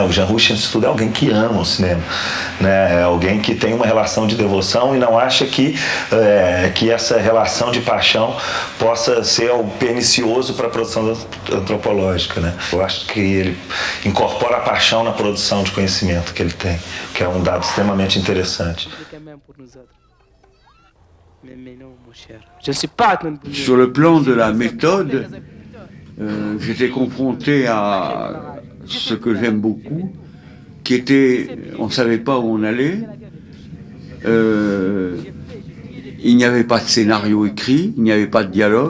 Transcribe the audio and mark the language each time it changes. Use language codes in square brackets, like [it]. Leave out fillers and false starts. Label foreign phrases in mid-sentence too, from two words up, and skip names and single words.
[pt] O Jean Rouch estuda é alguém que ama o cinema, né? É alguém que tem uma relação de devoção e não acha que essa relação de paixão possa ser algo pernicioso para a produção antropológica, né? Eu acho que ele incorpora a paixão na produção de conhecimento que ele tem, que é um dado extremamente interessante. [fr] Sur le plan de la méthode, j'étais confronté à ce que j'aime beaucoup, on ne savait pas où on allait. Il n'y avait pas de scénario écrit, il n'y avait pas de dialogue.